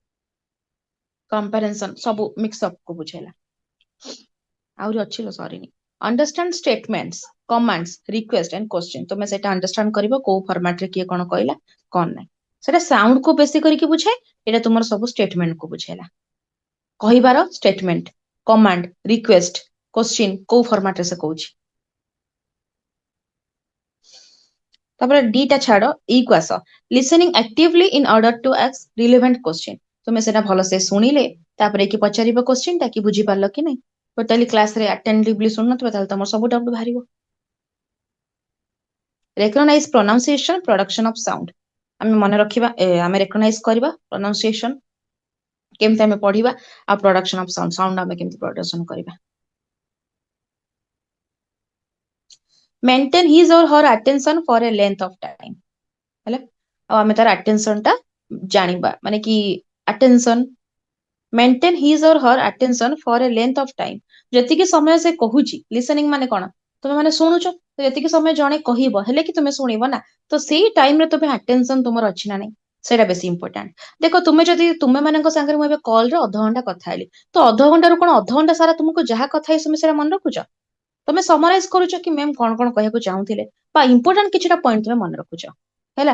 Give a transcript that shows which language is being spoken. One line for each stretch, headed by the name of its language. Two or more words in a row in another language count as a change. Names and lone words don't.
Odia: କମ୍ପାରିଜନ ସବୁ ମିକ୍ସଅପ୍ କୁ ବୁଝେଇଲା ଆହୁରି ଅଛି ସରିନି
English: understand statements commands request and question
Odia: ତୁମେ ସେଇଟା ଅଣ୍ଡରଷ୍ଟାଣ୍ଡ କରିବ କୋଉ ଫର୍ମାଟରେ କିଏ କଣ କହିଲା କଣ ନାହିଁ ସେଟା ସାଉଣ୍ଡ କୁ ବେଶୀ କରିକି ବୁଝାଏ ଏଇଟା ତୁମର ସବୁ ଷ୍ଟେଟମେଣ୍ଟ କୁ ବୁଝେଇଲା କହିବାର
English: statement command request question
Odia: କୋଉ ଫର୍ମାଟରେ ସେ କହୁଛି ତାପରେ ଦିଟା ଛାଡ ଇ କୁ ଆସ
English: listening actively in order to ask relevant question
Odia: ତୁମେ ସେଟା ଭଲସେ ଶୁଣିଲେ ତାପରେ କି ପଚାରିବ କ୍ୱେଶ୍ଚିନ ଟା କି ବୁଝିପାରିଲ କି ନାଇଁ ଟୋଟାଲି କ୍ଲାସରେ ଆଟେଣ୍ଟିଭଲି ଶୁଣୁନଥିବ ତାହେଲେ ତମର ସବୁ ଡାଉଟ ବାହାରିବ
English: recognize pronunciation production of sound
Odia: ଆମେ ମନେ ରଖିବା ଆମେ ରେକଗ୍ନାଇଜ କରିବା pronunciation କେମିତି ଆମେ ପଢିବା ଆଉ
English: production of sound
Odia: ସାଉଣ୍ଡ ଆମେ କେମିତି ପ୍ରଡକ୍ସନ କରିବା
English: maintain his or her attention for a length of time
Odia: ହେଲା ଆଉ ଆମେ ତାର
English: attention
Odia: ଟା ଜାଣିବା ମାନେ କି
English: attention maintain his or her attention for a length of time ଯେତିକି
Odia: ସମୟ ସେ କହୁଛି listening ମାନେ କଣ ତୁମେ ମାନେ ଶୁଣୁଛ ଯେତିକି ସମୟ ଜଣେ କହିବ ହେଲେ କି ତୁମେ ଶୁଣିବ ନା ତ ସେଇ ଟାଇମରେ ତୁମେ attention ତୁମର ଅଛି ନା ନାଇଁ ସେଇଟା ବେଶୀ ଇମ୍ପୋର୍ଟାଣ୍ଟ ଦେଖ ତୁମେ ଯଦି ତୁମେ ମାନଙ୍କ ସାଙ୍ଗରେ ମୁଁ ଏବେ କଲରେ ଅଧଘଣ୍ଟା କଥା ହେଲି ତ ଅଧଘଣ୍ଟାରୁ କଣ ଅଧଘଣ୍ଟା ସାରା ତୁମକୁ ଯାହା କଥା ହେଇ ତୁମେ ସେଇଟା ମନେ ରଖୁଛ ତମେ ସମରାଇଜ କରୁଛ କି ମ୍ୟାମ କଣ କଣ କହିବାକୁ ଚାହୁଁଥିଲେ ବା ଇମ୍ପୋର୍ଟାଣ୍ଟ କିଛିଟା ପଏଣ୍ଟ ତୁମେ ମନେ ରଖୁଛ ହେଲା।